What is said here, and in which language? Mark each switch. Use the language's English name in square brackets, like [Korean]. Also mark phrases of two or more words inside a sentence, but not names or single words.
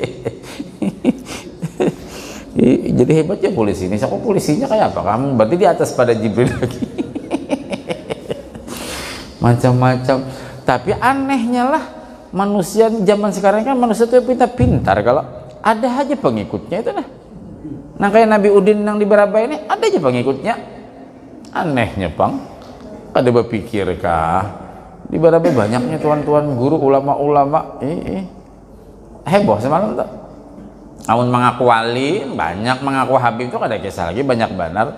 [Indonesian] Jadi hebat ya polisi ini. Siapa polisinya kayak apa? Kamu berarti di atas pada Jibril lagi. Macam-macam. [Banjar] Tapi anehnya lah, manusia zaman sekarang kan manusia itu pintar-pintar, kalau ada aja pengikutnya itu nah. Nah, kayak Nabi Udin yang di Barabai ini ada aja pengikutnya. Anehnya, Bang. Ada berpikirkah? Di Barabai banyaknya tuan-tuan guru, ulama-ulama. Heboh semalam tuh. Amun mengaku wali, banyak mengaku habib itu kada kisah lagi, banyak benar.